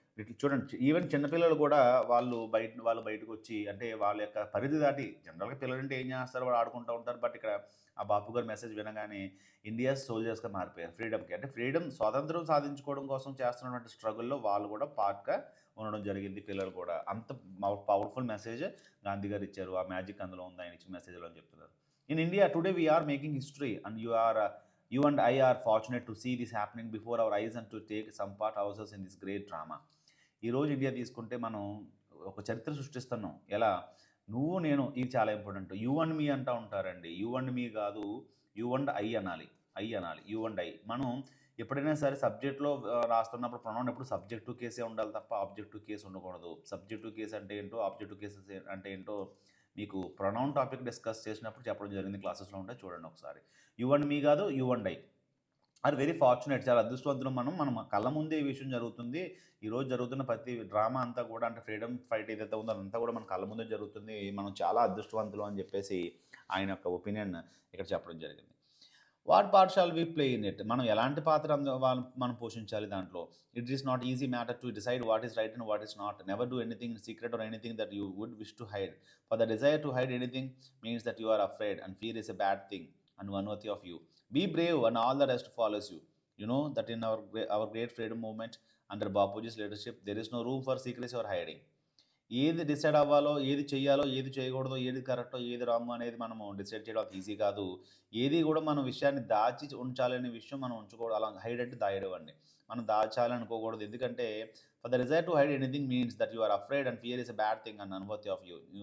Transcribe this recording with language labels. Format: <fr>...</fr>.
<te>Little చూడండి, even చిన్నపిల్లలు కూడా వాళ్ళు బయటకు వచ్చి అంటే వాళ్ళ యొక్క పరిధి దాటి, జనరల్గా పిల్లలు అంటే ఏం చేస్తారు, వాళ్ళు ఆడుకుంటూ ఉంటారు. బట్ ఇక్కడ ఆ బాపు గారి మెసేజ్ వినగానే ఇండియా సోల్జర్స్గా మారిపోయారు ఫ్రీడమ్కి. అంటే ఫ్రీడమ్, స్వాతంత్రం సాధించుకోవడం కోసం చేస్తున్నటువంటి స్ట్రగుల్లో వాళ్ళు కూడా పార్ట్గా ఉండడం జరిగింది. పిల్లలు కూడా అంత పవర్ఫుల్ మెసేజ్ గాంధీ గారు ఇచ్చారు. ఆ మ్యాజిక్ అందులో ఉంది ఆయన ఇచ్చిన మెసేజ్లో అని చెప్తున్నారు.</te> <en>In India today we are making history and you and I are fortunate to see this happening before our eyes and to take some part ourselves in this great drama.</en> <te>ఈరోజు ఇండియా తీసుకుంటే మనం ఒక చరిత్ర సృష్టిస్తున్నాం. ఎలా? నువ్వు నేను, ఇది చాలా ఇంపార్టెంట్.</te> <en>you and me</en> <te>అంటూ ఉంటారండి.</te> <en>You and me కాదు, you and I అనాలి. You and I.</en> <te>మనం ఎప్పుడైనా సరే సబ్జెక్ట్లో రాస్తున్నప్పుడు ప్రొనౌన్ ఎప్పుడు సబ్జెక్టు కేసే ఉండాలి తప్ప ఆబ్జెక్టివ్ కేసు ఉండకూడదు. సబ్జెక్టివ్ కేసు అంటే ఏంటో, ఆబ్జెక్టివ్ కేసెస్ అంటే ఏంటో మీకు ప్రొనౌన్ టాపిక్ డిస్కస్ చేసినప్పుడు చెప్పడం జరిగింది, క్లాసెస్లో ఉంటే చూడండి ఒకసారి.</te> <en>You and me కాదు, you and I are very fortunate.</en> <te>చాలా అదృష్టవంతులు మనం కళ్ళ ముందే ఈ విషయం జరుగుతుంది. ఈరోజు జరుగుతున్న ప్రతి డ్రామా అంతా కూడా, అంటే ఫ్రీడమ్ ఫైట్ ఏదైతే ఉందో అదంతా కూడా మన కళ్ళ ముందే జరుగుతుంది. మనం చాలా అదృష్టవంతులు అని చెప్పేసి ఆయన యొక్క ఒపీనియన్ ఇక్కడ చెప్పడం జరిగింది.</te> <en>What part shall we play in it?</en> <te>మనం ఎలాంటి పాత్ర మనం పోషించాలి దాంట్లో?</te> <en>It is not easy matter to decide what is right and what is not. Never do anything secret or anything that you would wish to hide. For the desire to hide anything means that you are afraid and fear is a bad thing and unworthy of you. Be brave and all the rest follows you. You know that in our great freedom movement under Bapuji's leadership, there is no room for secrecy or hiding.</en> <te>ఏది decide అవ్వాలో, ఏది చేయాలో, ఏది చేయకూడదో, ఏది కరెక్టో, ఏది wrong అనేది మనము డిసైడ్ చేయడం ఈజీ కాదు. ఏది కూడా మనం విషయాన్ని దాచి ఉంచాలనే విషయం మనం ఉంచుకోవడం, అలా హైడ్ అంటే దాయడవండి. మనం దాచాలనుకోకూడదు. ఎందుకంటే</te> <en>For the desire to hide anything means that you are afraid and fear is a bad thing and unworthy of you.</en>